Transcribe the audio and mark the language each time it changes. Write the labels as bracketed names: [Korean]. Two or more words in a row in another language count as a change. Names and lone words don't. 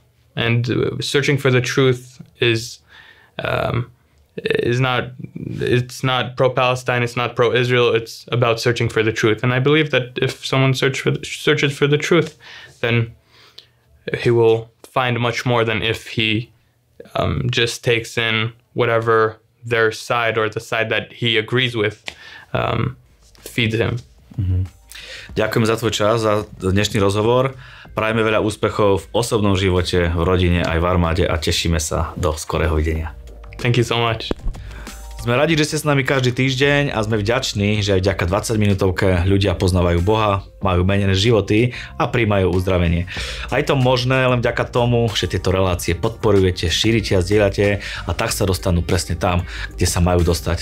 [English] And searching for the truth is not, it's not pro-Palestine, it's not pro-Israel, it's about searching for the truth. And I believe that if someone searches for the truth, then he will find much more than if he just takes in whatever their side or the side that he agrees with feeds him. [Slovak] Ďakujem za tvoj čas, za dnešný rozhovor. Prajeme veľa úspechov v osobnom živote, v rodine aj v armáde a tešíme sa do skorého videnia. [English] Thank you so much. [Slovak] Sme radi, že ste s nami každý týždeň a sme vďační, že aj vďaka 20-minútovke ľudia poznávajú Boha, majú menené životy a prijímajú uzdravenie. A je to možné len vďaka tomu, že tieto relácie podporujete, šírite a zdieľate a tak sa dostanú presne tam, kde sa majú dostať.